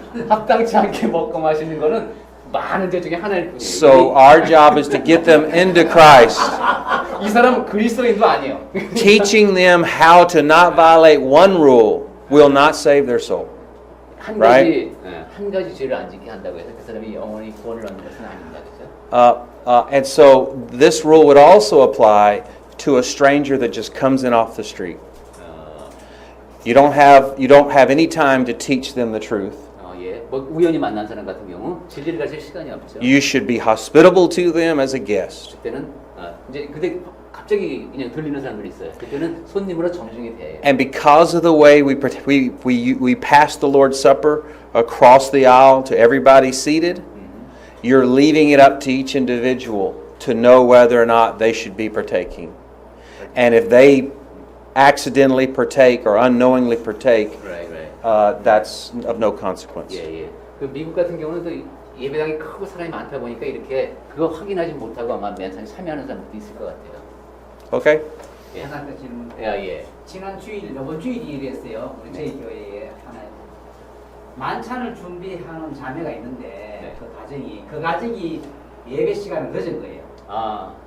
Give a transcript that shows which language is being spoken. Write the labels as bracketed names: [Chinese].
[Korean] 합당치 않게 먹고 마시는 거는 많은 죄 중에 하나일 뿐이에요. [English] So our job is to get them into Christ, [Korean] 이 사람은 그리스도인도 아니에요. [English] teaching them how to not violate one rule will not save their soul. [Korean] 한 [English] Right? [Korean] 한 가지 죄를 안 지게 한다고 해서 그 사람이 영원히 구원을 얻는 것은 아닙니다. 그렇죠? [English] And so this rule would also apply to a stranger that just comes in off the street. You don't have any time to teach them the truth. [Korean] 예. 뭐 우연히 만난 사람 같은 경우 진리를 가르칠 시간이 없죠. [English] You should be hospitable to them as a guest. [Korean] 그때는 이제 근데 갑자기 그냥 들리는 사람들이 있어요. 그때는 손님으로 정중히 대해요. [English] And because of the way we pass the Lord's Supper across the aisle to everybody seated, you're leaving it up to each individual to know whether or not they should be partaking. And if they accidentally partake or unknowingly partake, Right. that's of no consequence. [Korean] 예. 그 미국 같은 경우는 또 예배당이 크고 사람이 많다 보니까 이렇게 그거 확인하지 못하고 아마 만찬에 참여하는 사람들도 있을 것 같아요. [English] Okay? [Korean] 예. 하나 더 질문. 예. 지난 주일, 이번 주일이 이랬어요. 우리 저희 교회에 하나 만찬을 준비하는 자매가 있는데 그 가정이 예배 시간을 늦은 거예요.